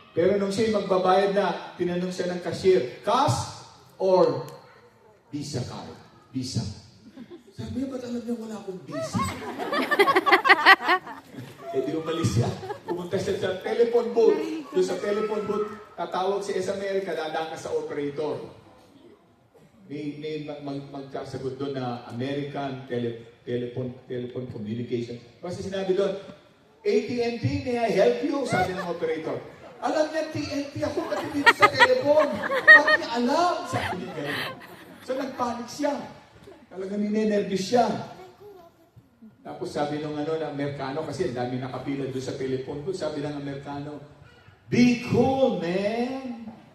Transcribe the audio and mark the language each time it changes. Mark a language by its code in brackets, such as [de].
[tl] Pero nung siya magbabayad na, tinanong siya ng cashier, [en] cash or Visa card? [tl] Visa. Sabi niya, ba't alam niya wala akong visa? Di umalis siya. Pumunta siya sa telephone booth. Doon sa telephone booth, tatawag siya sa Amerika, dadaan ka sa operator. May magsasagot doon na American telephone communication. Kasi sinabi doon, [en] AT&T, may I help you? [tl] Sabi ng operator. Alam niya, TNT ako pati dito sa telephone. Bakit niya alam? Sabi niya gano'n. So nagpanik siya. Talagang ninenervous siya. Tapos sabi ng Amerikano, kasi ang dami nakapila doon sa telephone booth, sabi ng Amerikano, [en] be cool, man.